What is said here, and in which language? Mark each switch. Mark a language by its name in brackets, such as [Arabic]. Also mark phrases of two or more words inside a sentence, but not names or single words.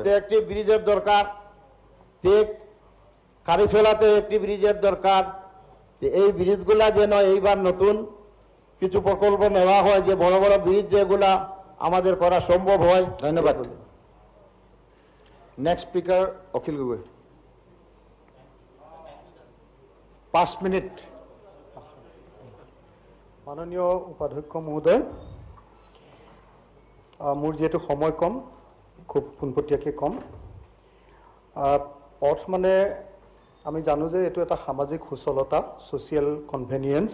[Bangla] একটি ব্রিজের দরকার, ঠিক কারিছড়াতে একটি ব্রিজের দরকার। এই ব্রিজগুলা যেন এইবার নতুন কিছু প্রকল্প নেওয়া হয়, যে বড় বড় ব্রিজ যেগুলা আমাদের করা সম্ভব হয়। ধন্যবাদ। [English] next speaker [Bangla] অখিল গগৈ, 5 মিনিট। [Assamese] মাননীয় উপাধ্যক্ষ মহোদয়, মোৰ যিহেতু সময় কম, খুব পোনপটীয়াকৈ কম। পথ মানে আমি জানো যে এইটো এটা সামাজিক সুচলতা, [English] social convenience.